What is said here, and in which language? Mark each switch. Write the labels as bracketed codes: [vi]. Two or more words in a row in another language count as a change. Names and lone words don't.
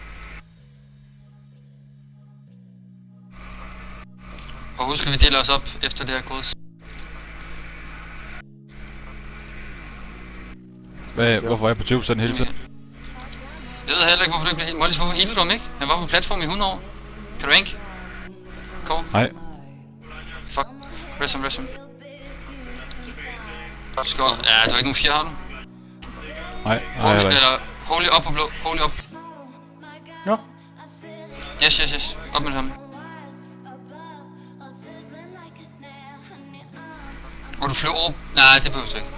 [da] Og husk, at vi deler os op efter det her kodes. Hvorfor er jeg på 20% hele tiden? Jeg ved heller ikke, hvorfor du ikke bliver helt... Mollis, hvorfor healer du ham ikke? Han var på platform i 100 år. Kan du rank? Kåre? Nej. [en] Fuck. Rest him. [da] Skål. Ja, du har ikke nogen 4, har du? Nej, Holy, nej. eller holy op på blå. Holy op. Ja. Yes. Op med ham. Og du flyver over... Nej, det behøver du ikke.